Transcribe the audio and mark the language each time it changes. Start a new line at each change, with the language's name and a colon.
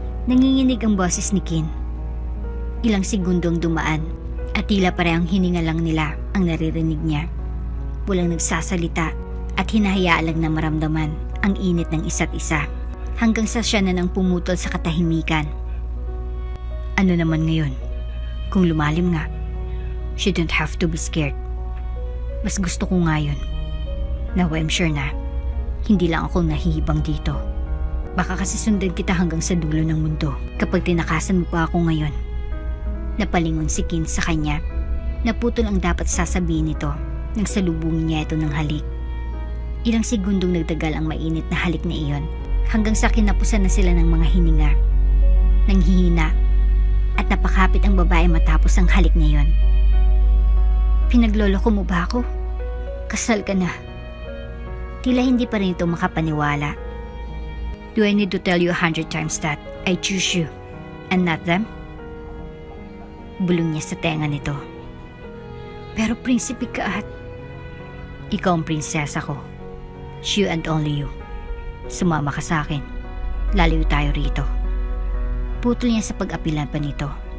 Filipino: Nanginginig ang boses ni Kin. Ilang segundo ang dumaan at tila parehang hininga lang nila ang naririnig niya. Walang nagsasalita at hinahayaan lang na maramdaman ang init ng isa't isa hanggang sa siya na nang pumutol sa katahimikan. Ano naman ngayon? Kung lumalim nga,
English: you don't have to be scared.
Filipino: Mas gusto ko nga yun.
English: Now I'm sure
Filipino: na hindi lang ako nahihibang dito. Baka kasi sundan kita hanggang sa dulo ng mundo kapag tinakasan mo pa ako ngayon. Napalingon si Kin sa kanya. Naputol ang dapat sasabihin nito nang salubungin niya ito ng halik. Ilang segundong nagtagal ang mainit na halik na iyon hanggang sa kinapusan na sila ng mga hininga. Nanghihina at napakapit ang babae matapos ang halik na iyon. Pinagloloko mo ba ako? Kasal ka na. Tila hindi pa rin ito makapaniwala.
English: Do I need to tell you 100 times that I choose you and not them?
Filipino: Bulong niya sa tenga nito. Pero prinsipe ka at ikaw ang prinsesa ko.
English: You and only you.
Filipino: Sumama ka sa akin. Lalayo tayo rito. Putol niya sa pag-apilan pa nito.